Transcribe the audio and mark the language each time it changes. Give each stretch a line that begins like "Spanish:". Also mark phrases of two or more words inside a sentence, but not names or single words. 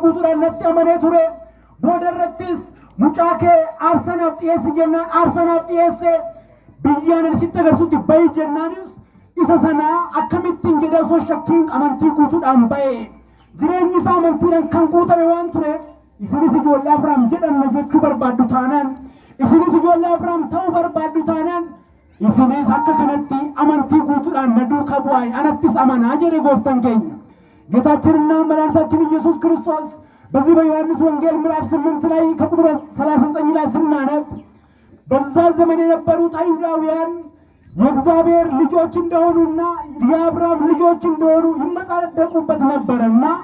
Oromo: guutuudhaan natti amanee ture boodarrattis mucaa kee aarsanaaf dhiyeessi jennaan aarsanaaf dhiyeesse biyyaan sitti agarsiisutti bayi jennaanis isa sanaa akkamittiin jedhee osoo shakkiin amantii guutuudhaan ba'e jireenyi isaa amantiidhaan kan guutame waan tureef isinis ijoollee Abrahaam jedhamna jechuu barbaaddu taanaan isinis ijoollee Abrahaam ta'uu barbaaddu taanaan isinis akka kanatti amantii guutuudhaan na duukaa bu'aa anattis amanaa jedhe gooftaan keenya.
Amharic: ጌታችንና መድኃኒታችን ኢየሱስ ክርስቶስ በዚህ በዮሐንስ ወንጌል ምዕራፍ 8 ላይ ከቁጥር 39 ላይ ስናነብ በዛ ዘመን የነበሩት አይሁዳውያን የእግዚአብሔር ልጆች እንደሆኑና የአብርሃም ልጆች እንደሆኑ ይመጻደቁበት ነበርና